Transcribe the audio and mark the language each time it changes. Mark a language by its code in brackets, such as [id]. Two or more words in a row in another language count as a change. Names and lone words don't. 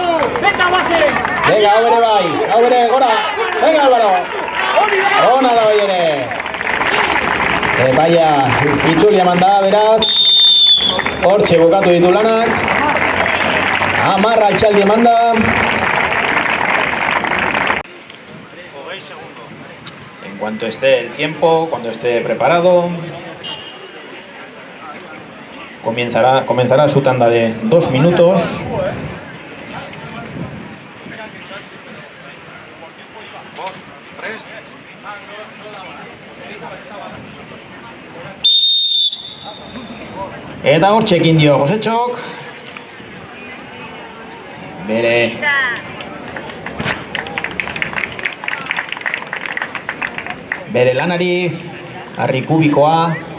[eu] Venga, bazen. Venga, hau bere, gora. Venga, Albaro. Ona da hoi ere. Baia, itzulia manda, beraz. Hortxe bukatu ditu lanak. 10 altxaldi emanda. [es] En cuanto esté el tiempo, cuando esté preparado, comenzará su tanda de 2 minutos. [eu] Eta hortxekin dio Josetxok. Bere lanari, harri kubikoa.